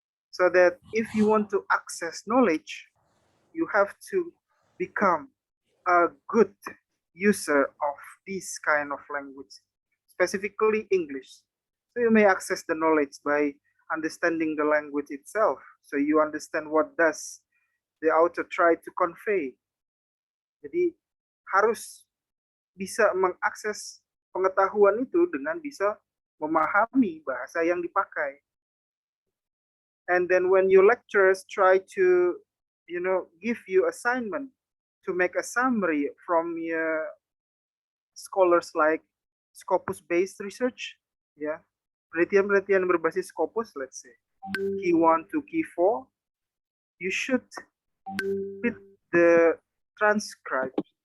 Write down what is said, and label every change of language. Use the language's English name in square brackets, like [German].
[English] So that if you want to access knowledge, you have to become a good user of this kind of language, specifically English. So you may access the knowledge by understanding the language itself. So you understand what does the author try to convey. [Indonesian] Jadi harus bisa mengakses pengetahuan itu dengan bisa memahami bahasa yang dipakai. [English] And then when your lecturers try to, give you assignment to make a summary from your scholars like Scopus-based research, yeah, [Indonesian] penelitian berbasis Scopus, [English] let's say, key 1 to key 4, you should read the transcript.